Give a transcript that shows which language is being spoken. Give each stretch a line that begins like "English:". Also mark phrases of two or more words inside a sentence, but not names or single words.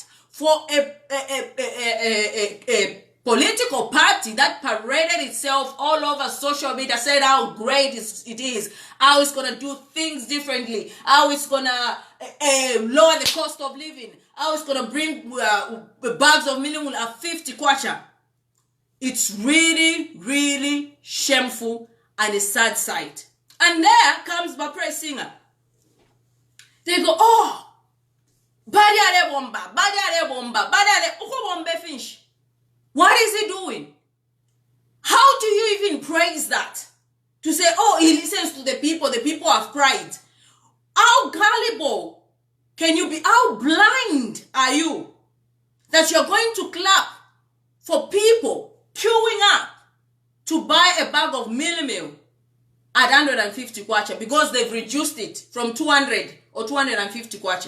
English: For a political party that paraded itself all over social media, said how great it is, how it's going to do things differently, how it's going to lower the cost of living, how it's going to bring bags of minimum at 50 kwacha. It's really, really shameful and a sad sight. And there comes Bapre Singer. They go,
Bemba: oh, Badiale bomba, Badiale bomba, Badiale bomba fish.
English: What is he doing? How do you even praise that? To say, oh, he listens to the people have cried. How gullible can you be? How blind are you that you're going to clap for people queuing up to buy a bag of mili meal at 150 kwacha because they've reduced it from 200 or 250 kwacha?